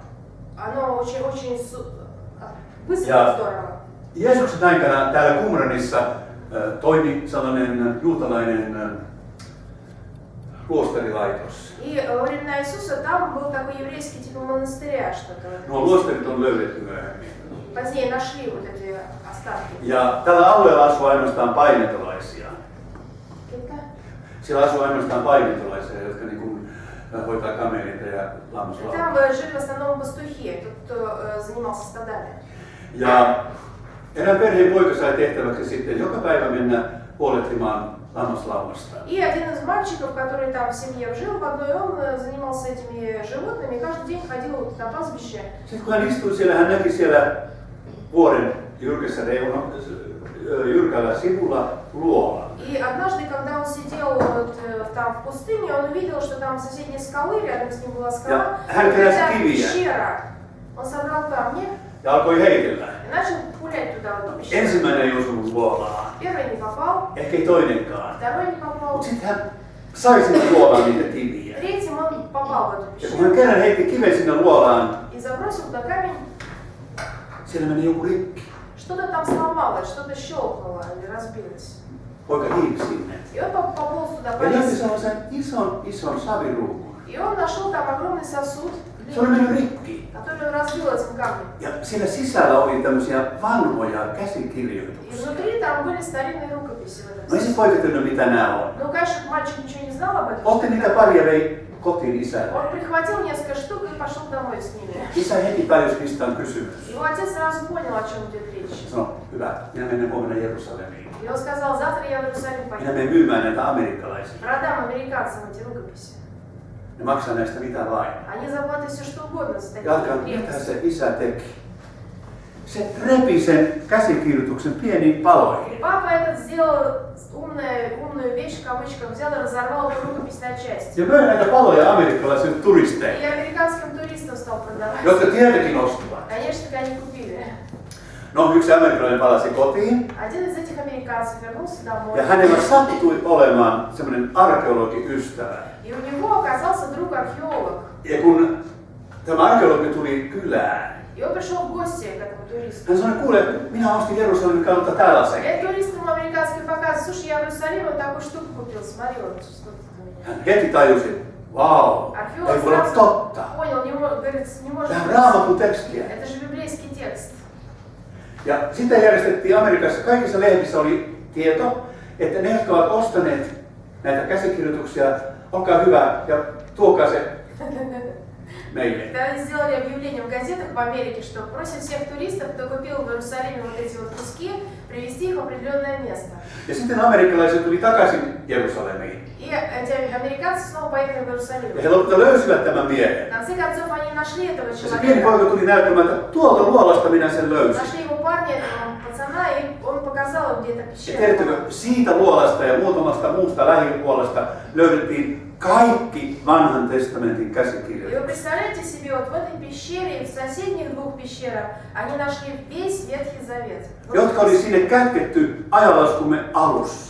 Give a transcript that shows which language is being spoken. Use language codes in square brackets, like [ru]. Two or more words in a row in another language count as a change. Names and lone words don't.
[ru] Оно очень быстро Ja здорово. [fi] Jeesuksen aikana täällä Qumranissa toimi sellainen juutalainen luostarilaitos. [ru] И во времена Иисуса там был такой еврейский типа монастыря что-то. [fi] Nuo luostarit on löydetty myöhemmin. [ru] Позднее нашли вот эти останки. [fi] Ja tällä alueella asuu ainoastaan painetolaisia. Ketkä? Siellä asuu ainoastaan painetolaisia, jotka niin kuin hoitaa kameleita ja lammaslautaa. [ru] Там жили в основном пастухи, тот, кто занимался стадами. [fi] Ja erään perheen poika sai tehtäväksi sitten joka päivä mennä huolehtimaan lammaslaumasta. [ru] И один из мальчиков, который там в семье жил в одной, он занимался этими животными, и каждый день ходил на пастбище. [fi] Sitten kun hän istui siellä, hän näki siellä vuoren jyrkällä sivulla luola. [ru] И однажды, когда он сидел вот, там в пустыне, он увидел, что там в соседней скалы, рядом с ним была скала, какая-то пещера. Он собрал камни [fi] Ja alkoi heitellä. [ru] и начал пулять туда, в эту пещеру. [fi] Ensimmäinen ei osunut luolaan. [ru] Первый не попал, [fi] Ehkä ei toinenkaan. [ru] второй не попал, [fi] Mutta sitten hän sai sinne luolaan niitä kiviä. [ru] третьим он попал в эту [fi] Ja kun [ru] пещеру [fi] hän kerran heitti kiven sinne luolaan, [ru] и забросил туда камень. [fi] siellä meni joku rikki. [ru] Что-то там сломалось, что-то щелкнуло или разбилось. [fi] Poika hiipi sinne. [ru] И он пополз туда, [fi] Ja löysi [ru] полез. [fi] sellaisen ison saviruukun. [ru] И он нашел там огромный сосуд, [fi] Se oli mennyt rikki. [ru] который он разбил этим камнем. [fi] Ja siellä sisällä oli tämmöisiä vanhoja [ru] И [fi] käsikirjoituksia. [ru] внутри там были старинные рукописи в [fi] No ei [ru] этом. [fi] se poika tiennyt mitä nämä on. [ru] Ну, конечно, мальчик ничего не знал об этом. [fi] Otti niitä pari ja vei kotiin isälle. [ru] Он прихватил несколько штук и пошел домой с ними. [fi] Isä heti tajusi, mistä on kysymys. [ru] Его отец сразу понял, о чем идет речь. [fi] Sanoi, hyvä, minä menen huomenna Jerusalemiin. [ru] И он сказал, завтра я в Иерусалим Minä поеду. [fi] menen myymään näitä amerikkalaisia. [ru] Продам американцам эти рукописи. [fi] Ne maksaa näistä mitä vain. [ru] Они заплатят все что угодно за [fi] Ja alkaa, [ru] такие mitä крепости. [fi] se isä teki. Se repi sen käsikirjoituksen pieniin paloihin. [ru] Папа этот сделал умную вещь, в кавычках, взял и разорвал эту рукопись на части. [fi] Ja möi näitä paloja amerikkalaisille turisteille, [ru] И американским туристам стал продавать. [fi] jotka tietenkin ostivat. [ru] Конечно, они купили. [fi] No, yksi amerikkalainen palasi kotiin. [ru] Один из этих американцев вернулся домой. [fi] Ja hänellä sattui olemaan semmoinen arkeologiystävä. [ru] И у него оказался друг-археолог. [fi] Ja kun tämä arkeologi tuli kylään, [ru] И он пришел в гости к этому туристу. [fi] hän sanoi, kuule, minä ostin Jerusalemin kautta tällaisen. [ru] И турист ему американский показывает, слушай, я в Иерусалиме вот такую штуку купил, смотри, вот что тут у меня. [fi] Hän heti tajusi, vau, [ru] Археолог [fi] ei voi olla [ru] сразу [fi] totta. [ru] понял, говорит, не может [fi] Tämä on [ru] быть. [fi] raamatun tekstiä. [ru] Это же библейский текст. [fi] Ja sitten järjestettiin Amerikassa, kaikissa lehdissä oli tieto, että ne, jotka ovat ostaneet näitä käsikirjoituksia, olkaa hyvä ja tuokaa se meille. [ru] Тогда сделали объявление в газетах в Америке, что просят всех туристов, кто купил в Иерусалиме вот эти вот куски, привезти их в определенное место. [fi] Ja sitten amerikkalaiset tuli takaisin Jerusalemiin. [ru] И эти американцы снова поехали в Иерусалим. [fi] Ja he lopulta löysivät tämän miehen. [ru] В конце концов они нашли этого [fi] Ja se pieni [ru] человека, [fi] poika tuli näyttämään, että tuolta luolasta minä sen löysin. [ru] нашли его парня, этого пацана, и он показал им, где эта Ja пещера. [fi] tiedättekö, siitä luolasta ja muutamasta muusta lähiluolasta löydettiin kaikki vanhan testamentin [ru] И вы [fi] käsikirjoitukset. [ru] представляете себе, вот в этой пещере и в соседних двух пещерах они нашли весь Ветхий Завет, [fi] Jotka oli sinne kätketty ajanlaskumme alussa.